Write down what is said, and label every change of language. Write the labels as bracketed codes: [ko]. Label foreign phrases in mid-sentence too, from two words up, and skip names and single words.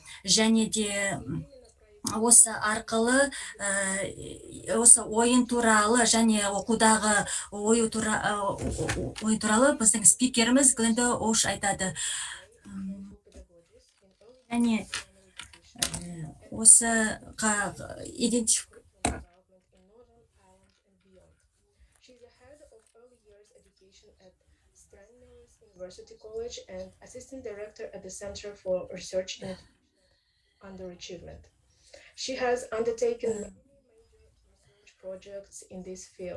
[kk] Және де осы арқылы осы ойын туралы және оқудағы ойын туралы біздің спикеріміз Гленда Ош айтады. Және осы [en] University College and Assistant Director at the Center for Research in Underachievement. She has undertaken many research projects in this field.